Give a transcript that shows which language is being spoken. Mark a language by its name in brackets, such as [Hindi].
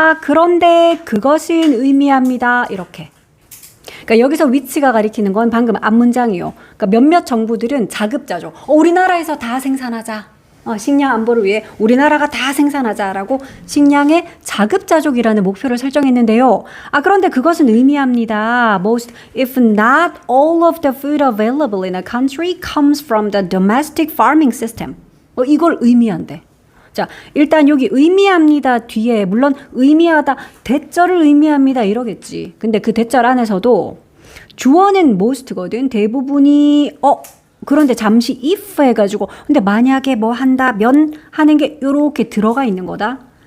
[Korean] 그런데 그것은 의미합니다. 이렇게. 그러니까 여기서 위치가 가리키는 건 방금 앞문장이요. 그러니까 몇몇 정부들은 자급자족. 우리나라에서 다 생산하자. 식량 안보를 위해 우리나라가 다 생산하자라고 식량의 자급자족이라는 목표를 설정했는데요. 그런데 그것은 의미합니다. [English] Most, if not all of the food available in a country comes from the domestic farming system. [Korean] 이걸 의미한대. 자, 일단 여기 의미합니다 뒤에 물론 의미하다 대절을 의미합니다 이러겠지. 근데 그 대절 안에서도 주어는 most거든. 대부분이 그런데 잠시 if 해가지고 근데 만약에 뭐 한다면 하는 게 이렇게 들어가 있는 거다.